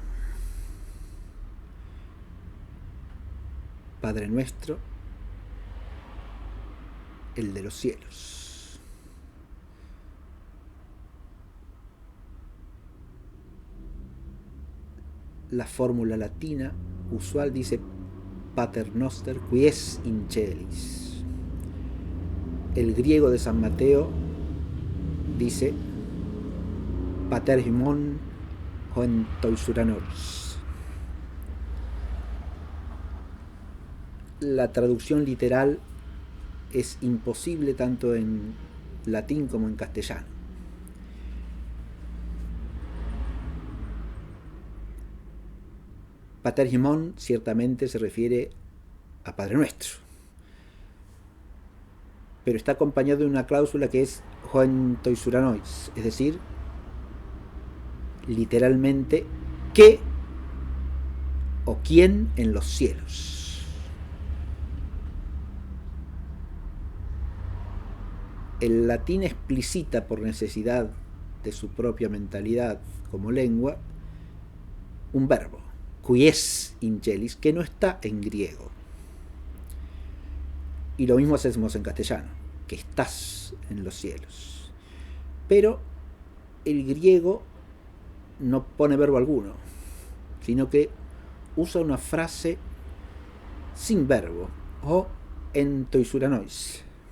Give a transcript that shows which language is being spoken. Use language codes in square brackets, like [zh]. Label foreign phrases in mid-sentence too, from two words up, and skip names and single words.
[es] Padre nuestro, el de los cielos. La fórmula latina usual dice [la] Pater noster qui es in celis. [es] El griego de San Mateo dice [el] Πάτερ ἡμῶν ὁ ἐν τοῖς οὐρανοῖς. [es] La traducción literal es imposible tanto en latín como en castellano. [el] Πάτερ ἡμῶν [es] ciertamente se refiere a Padre Nuestro, pero está acompañado de una cláusula que es [el] ὁ ἐν τοῖς οὐρανοῖς, [es] es decir, literalmente, ¿qué o quién en los cielos? El latín explicita por necesidad de su propia mentalidad como lengua un verbo, [la] qui es in celis, [es] que no está en griego. Y lo mismo hacemos en castellano, que estás en los cielos. Pero el griego no pone verbo alguno, sino que usa una frase sin verbo, [el] ὁ ἐν τοῖς οὐρανοῖς,